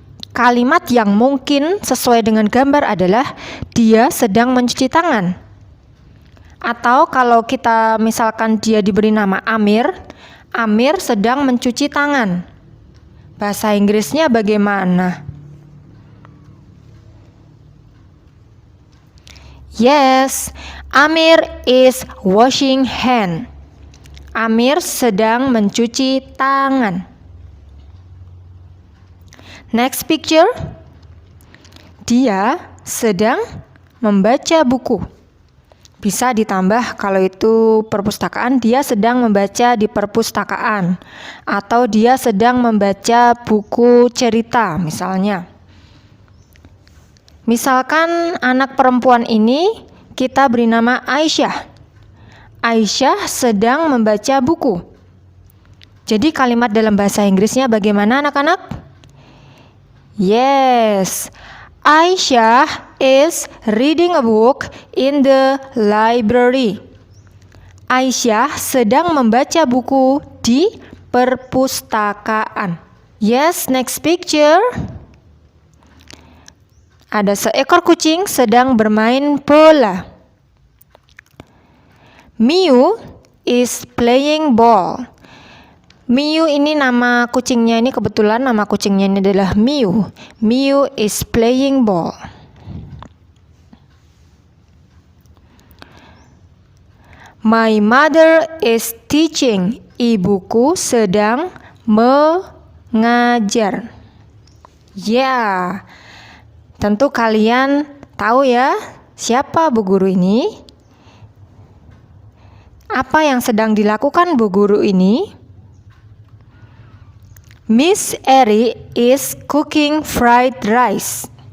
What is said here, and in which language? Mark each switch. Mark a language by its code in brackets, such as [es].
[id] Kalimat yang mungkin sesuai dengan gambar adalah dia sedang mencuci tangan. Atau kalau kita misalkan dia diberi nama Amir, Amir sedang mencuci tangan. Bahasa Inggrisnya bagaimana? [en] Yes, Amir is washing hand. [id] Amir sedang mencuci tangan. [en] Next picture. [id] Dia sedang membaca buku. Bisa ditambah kalau itu perpustakaan, dia sedang membaca di perpustakaan. Atau dia sedang membaca buku cerita misalnya. Misalkan anak perempuan ini kita beri nama Aisyah. Aisyah sedang membaca buku. Jadi kalimat dalam bahasa Inggrisnya bagaimana anak-anak? [en] Yes, Aisyah is reading a book in the library. [id] Aisyah sedang membaca buku di perpustakaan. [en] Yes, next picture. [id] Ada seekor kucing sedang bermain bola. [en] Miu is playing ball. [id] Miu ini nama kucingnya, ini kebetulan nama kucingnya ini adalah Miu. [en] Miu is playing ball. My mother is teaching. [id] Ibuku sedang mengajar. [en] Ya, [id] Tentu kalian tahu ya, siapa Bu Guru ini? Apa yang sedang dilakukan Bu Guru ini? [en] Miss Eri is cooking fried rice.